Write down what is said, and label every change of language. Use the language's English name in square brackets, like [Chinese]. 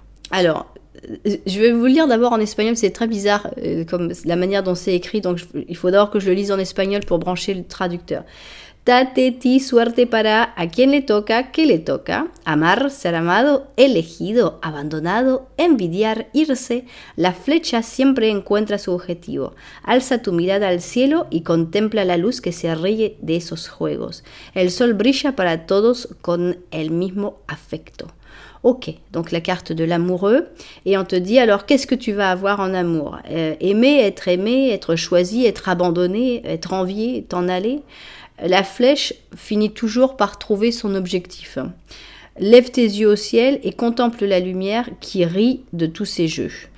[French] Alors, je vais vous le lire d'abord en espagnol. C'est très bizarre, comme la manière dont c'est écrit. Donc, il faut d'abord que je le lise en espagnol pour brancher le traducteur. [Spanish] Tateti, suerte para a quien le toca, que le toca, amar, ser amado, elegido, abandonado, envidiar, irse, la flecha siempre encuentra su objetivo. Alza tu mirada al cielo y contempla la luz que se ríe de esos juegos. El sol brilla para todos con el mismo afecto. [French] Ok, donc la carte de l'amoureux, et on te dit alors qu'est-ce que tu vas avoir en amour? Aimer, être choisi, être abandonné, être envié, t'en aller. La flèche finit toujours par trouver son objectif. Lève tes yeux au ciel et contemple la lumière qui rit de tous ces jeux.